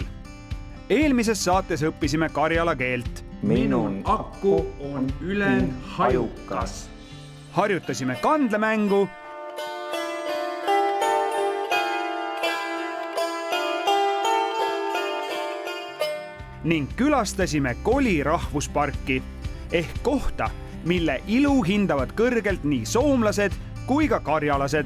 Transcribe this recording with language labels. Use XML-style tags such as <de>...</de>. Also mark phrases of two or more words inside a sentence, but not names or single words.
<et>Eelmises saates õppisime karjala keelt.</et> <krl>Minun akku on ülen hajukas.</krl> <et>Harjutasime kandlemängu ning külastasime Koli rahvusparki ehk kohta, mille ilu hindavad kõrgelt nii soomlased kui ka karjalased.</et>